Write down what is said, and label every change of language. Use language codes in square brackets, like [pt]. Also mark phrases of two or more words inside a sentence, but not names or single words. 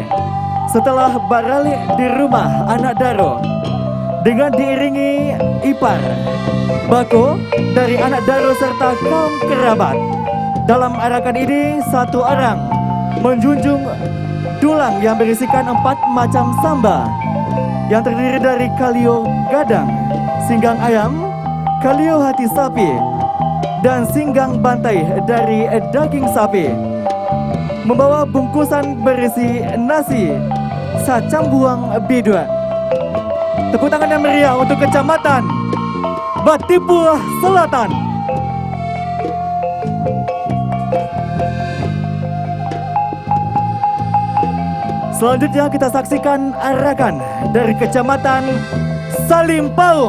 [id] Setelah beralik di rumah anak Daro dengan diiringi ipar, bako dari anak Daro serta kaum kerabat. Dalam arakan ini satu orang menjunjung dulang yang berisikan 4 macam samba yang terdiri dari kalio gadang, singgang ayam, kalio hati sapi, dan singgang bantai dari daging sapi. Membawa bungkusan berisi nasi, [min] sacambuang bidua. [id] Tepuk tangan yang meriah untuk Kecamatan Batipuh Selatan. Selanjutnya kita saksikan arakan dari Kecamatan Salimpaung.